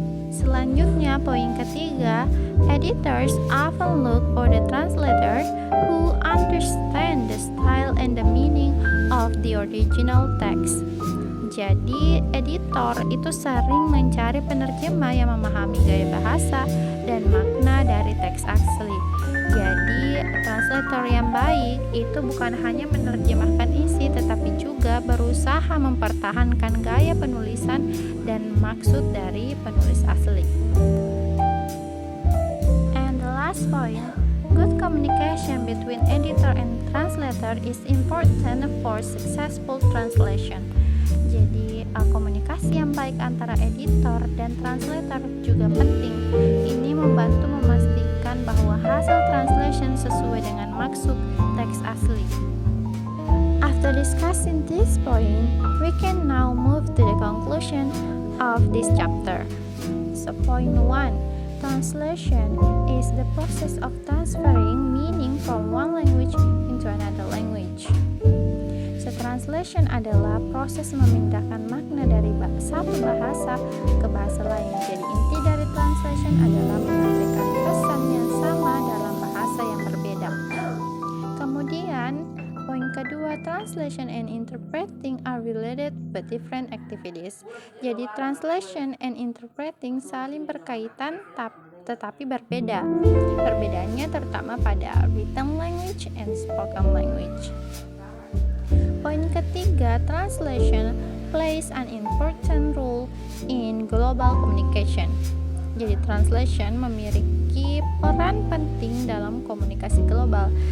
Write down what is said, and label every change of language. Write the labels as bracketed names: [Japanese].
[Indonesian] Selanjutnya, poin ketiga, [English] editors often look for the translator who understand the style and the meaning of the original text. [Indonesian] Jadi, editor itu sering mencari penerjemah yang memahami gaya bahasa dan makna dari teks asli. Jadi, translator yang baik itu bukan hanya menerjemahkan isi, tetapi juga berusaha mempertahankan gaya penulisan dan maksud dari penulis asli. [English] And the last point, good communication between editor and translator is important for successful translation. [Indonesian] Jadi komunikasi yang baik antara editor dan translator juga penting. Ini membantu memastikan bahwa hasil translation sesuai dengan maksud teks asli. [English] After discussing this point, we can now move to the conclusion of this chapter. So point 1, translation is the process of transferring meaning from one language into another language. [Indonesian] So, translation adalah proses memindahkan makna dari satu bahasa ke bahasa lain. Jadi inti dari translation adalah menyampaikan pesan yang sama dalam bahasa yang berbeda. Kemudian, poin kedua, [English] translation and interpreting are related but different activities. [Indonesian] Jadi [English] translation and interpreting [Indonesian] saling berkaitan tetapi berbeda. Perbedaannya terutama pada [English] written language and spoken language. [Indonesian] Poin ketiga, [English] translation plays an important role in global communication. [Indonesian] Jadi translation memiliki peran penting dalam komunikasi global.